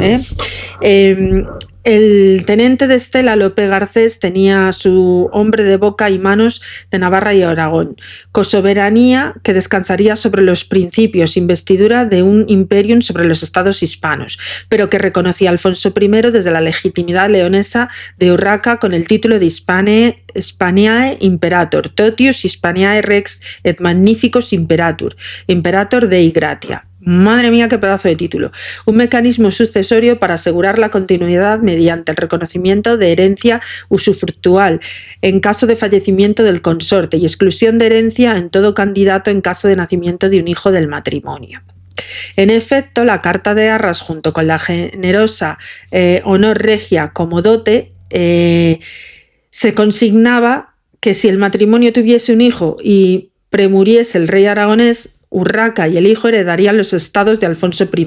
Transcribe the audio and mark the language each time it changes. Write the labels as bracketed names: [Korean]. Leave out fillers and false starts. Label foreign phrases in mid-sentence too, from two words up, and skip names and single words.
[Spanish] El tenente de Estela, Lope Garcés, tenía a su hombre de boca y manos de Navarra y Aragón, cosoberanía que descansaría sobre los principios, investidura de un imperium sobre los estados hispanos, pero que reconocía a Alfonso I desde la legitimidad leonesa de Urraca con el título de [Latin] Hispaniae Imperator, Totius Hispaniae Rex et Magnificus Imperator, Imperator Dei Gratia. [Spanish] Madre mía, qué pedazo de título. Un mecanismo sucesorio para asegurar la continuidad mediante el reconocimiento de herencia usufructual en caso de fallecimiento del consorte y exclusión de herencia en todo candidato en caso de nacimiento de un hijo del matrimonio. En efecto, la Carta de Arras, junto con la generosa honor regia como dote, se consignaba que si el matrimonio tuviese un hijo y premuriese el rey aragonés, Urraca y el hijo heredarían los estados de Alfonso I.